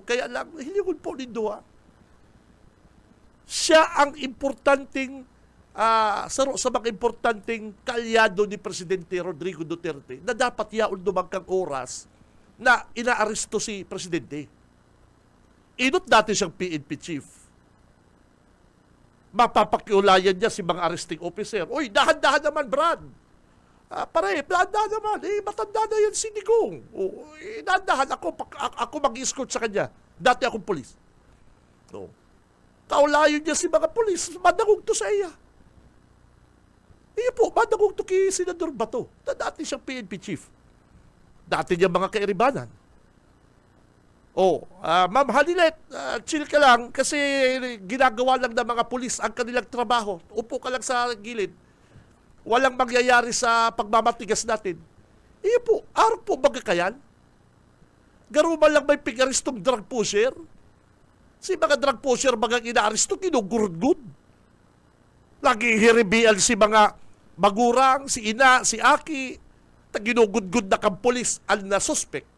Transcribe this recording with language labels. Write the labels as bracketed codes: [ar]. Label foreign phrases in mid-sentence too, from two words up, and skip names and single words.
[bik] Kaya lang, hilingon po nindo siya ang importanteng sa mga importanteng kalyado ni Presidente Rodrigo Duterte na dapat yaon dumagkang oras na inaaresto si Presidente. Inot dati siyang PNP chief. Mapapakiulayan niya si mga [en] arresting officer. [tl] Uy, dahan-dahan naman, Brad. Pare, dahan-dahan naman. Matanda na yan si Digong. Dahan-dahan ako mag-escort sa kanya. Dati akong polis. [bik] Kaulayon niya si mga polis. Madangog to sa iya. Iyo po, madangog to kay Senador Bato. Na dati siyang PNP chief. Dati niya mga kairibanan. Ma'am Halilet, [tl] chill ka lang kasi ginagawa lang ng mga pulis ang kanilang trabaho. Upo ka lang sa gilid. Walang mangyayari sa pagmamatigas natin. [bik] Po, araw po baga kayan? Garuman lang may pig-aristong [en] drug pusher? [bik] Si mga [en] drug pusher [bik] bagang ina-aristo, ginugurud-gud. Lagi hiribian si mga magurang, si ina, si aki, ginugud-gud na kang pulis al na suspect.